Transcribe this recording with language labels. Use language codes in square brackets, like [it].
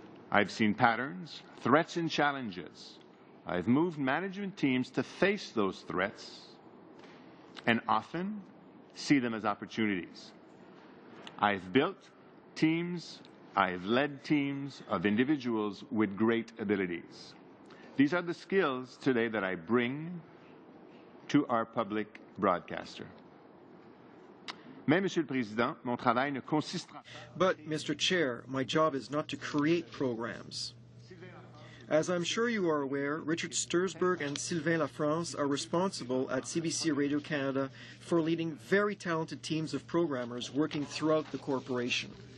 [en] I've seen patterns, threats, and challenges. I've moved management teams to face those threats and often see them as opportunities. I've built teams, I've led teams of individuals with great abilities. These are the skills today that I bring to our public broadcaster. [fr] Mais, Monsieur le Président, mon travail ne consistera pas. [en] But, Mr. Chair, my job is not to create programs. As I'm sure you are aware, Richard Stursberg and Sylvain Lafrance are responsible at CBC Radio Canada for leading very talented teams of programmers working throughout the corporation.